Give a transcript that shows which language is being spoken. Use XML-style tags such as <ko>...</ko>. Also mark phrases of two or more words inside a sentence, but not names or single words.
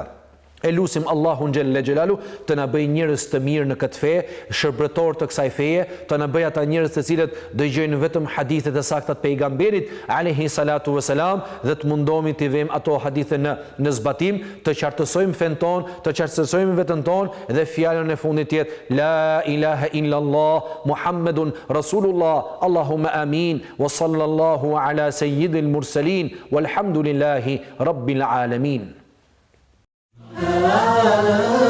<sq>E lusim Allahun</sq> <ar>جل جلاله</ar> <sq>të na bëjë njerëz të mirë në këtë fe, shërbëtor të kësaj feje, të na bëjë ata njerëz të cilët dëgjojnë vetëm hadithe të sakta të pejgamberit</sq> <ar>عليه الصلاة والسلام</ar> <sq>dhe të mundohemi të vëmë ato hadithe në zbatim, të qartësojmë fen ton, të qartësojmë veten ton dhe fjalën e fundit jetë</sq> <ar>لا إله إلا الله محمد رسول الله. اللهم آمين وصلى الله على سيد المرسلين والحمد لله رب العالمين.</ar>